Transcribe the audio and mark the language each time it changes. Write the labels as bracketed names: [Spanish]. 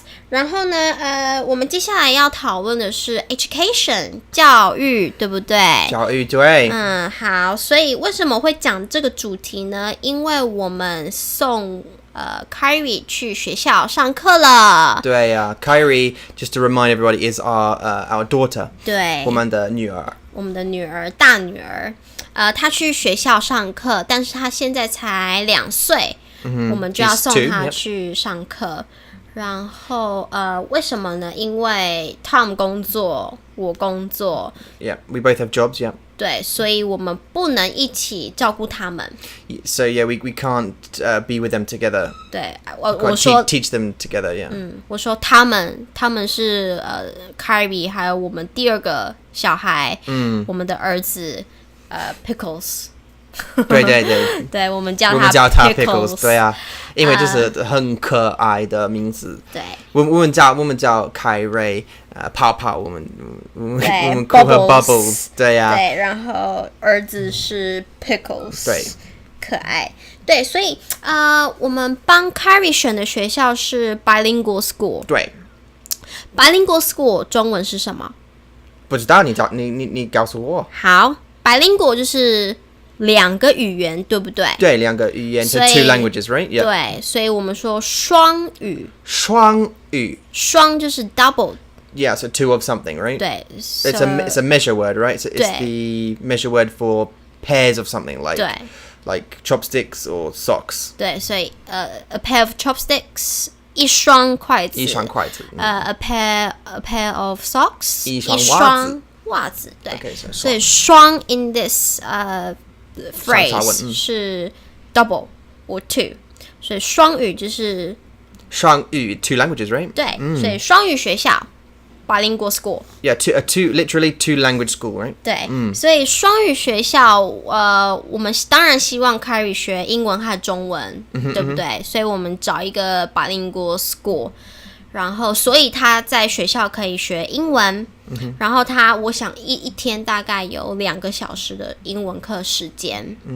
[Chinese] 然后呢我们接下来要讨论的是 education 教育，对不对？教育对。好，所以为什么会讲这个主题呢？因为我们送Kyrie 去学校上课了。 [English] 对呀，Kyrie just to remind everybody is our daughter. [Chinese] 对，我们的女儿，大女儿。她去学校上课，但是她现在才2岁，我们就要送她去上课。然后为什么呢？因为 Tom 工作，我工作。 [English] Yeah, we both have jobs. Yeah. [Chinese] 对，所以我们不能一起照顾他们。 [English] So yeah, we can't be with them together. [Chinese] 对，我说 [English] teach them together. Yeah. [Chinese] 我说他们是Kyrie 还有我们第2个小孩，我们的儿子Pickles。对，对，我们叫他 Pickles。对啊，因为就是很可爱的名字。对，我们叫凯瑞，泡泡，我们哭和 Bubbles。对呀。对，然后儿子是 Pickles。对，可爱。对，所以我们帮 Kyrie 选的学校是 bilingual school。对，bilingual school 中文是什么？不知道，你告诉我。好 ，bilingual 就是2个语言，对不对？对，2个语言是 [English] two languages, right? Yeah. [Chinese] 对，所以我们说双语。双语。双就是 double. [English] Yeah, so two of something, right? [Chinese] 对 [English] it's a measure word, right? So it's the measure word for pairs of something, like chopsticks or socks. 对，所以a pair of chopsticks. [Chinese] 一双筷子。 [English] a pair of socks. [Chinese] 一双袜子。对。 [English] Okay, 所以双 in this phrase 是 double or two. [Chinese] 所以双语就是 [English] 双语 two languages, right? [Chinese] 对，所以双语学校 bilingual school. [English] Yeah, literally two language school, right? [Chinese] 对，所以双语学校我们当然希望 Kyrie 学英文和中文，对不对？所以我们找一个 bilingual school， 然后所以他在学校可以学英文，然后我想一天大概有2个小时的英文课时间。